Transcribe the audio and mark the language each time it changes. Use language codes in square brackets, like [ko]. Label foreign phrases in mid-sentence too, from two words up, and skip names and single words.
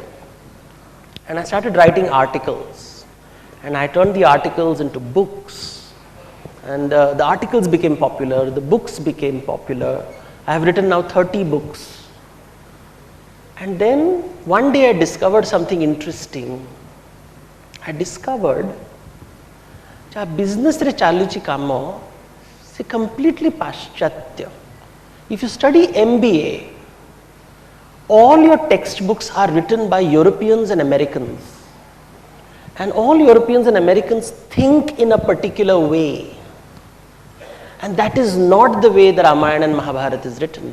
[en] And I started writing articles. And I turned the articles into books. And the articles became popular, the books became popular. I have written now 30 books. And then one day I discovered something interesting. I discovered that business [or] ରେ ଚାଲୁଛି କାମ ସେ [en] completely paschatya. If you study MBA, all your textbooks are written by Europeans and Americans. And all Europeans and Americans think in a particular way. And that is not the way the Ramayana and Mahabharata is written.